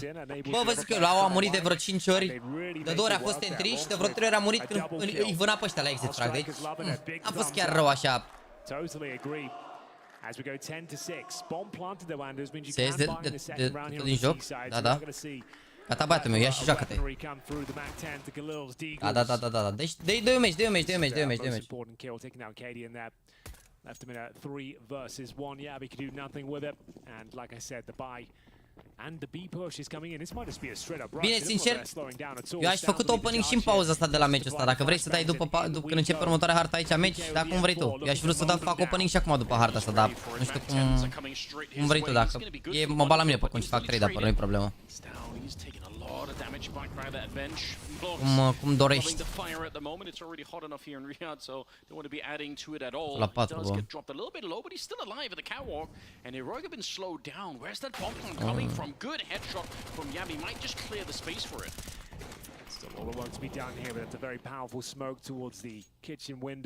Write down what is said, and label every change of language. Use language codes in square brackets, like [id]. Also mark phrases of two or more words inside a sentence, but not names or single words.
[ro] Bă, vă zic că l-au amurit de vreo 5 ori, de 2 ori a fost entry și de vreo 3 ori a murit când îi vâna pe ăștia la [en] exit frag, [ro] deci a fost chiar rău așa. Se ies de din joc, da. Gata, băiatul meu, ia și joacă-te. Da. Deci, dă-i un meci. [en] Left him in a 3 versus 1. Yeah, we could do nothing with it. And like I said, the buy and the B push is coming in. This might just be a straight up rush. [ro] Bine, sincer, eu aș făcut opening și în pauza asta de la meciul ăsta. Dacă vrei să dai după când începe următoarea harta aici meci, dar cum vrei tu. Eu aș vrea să fac opening și acum după harta asta, dar nu știu cum vrei tu, dacă mă bat la mine pe cum și fac 3, dar nu e problemă. [en] lot of damage back by that bench. [ro] Cum dorești. [en] The fire at the moment, it's already hot enough here in Riyadh, so don't want to be adding to it at all. [ro] La [en] He [ro] 4, [en] does [ro] bă. [en] get dropped a little bit low, but he's still alive at the catwalk. And Heroic have been slowed down. Where's that bomb coming from? Good headshot from Yabi. Might just clear the space for it. Still all the work to be done here, but it's a very powerful smoke towards the kitchen window.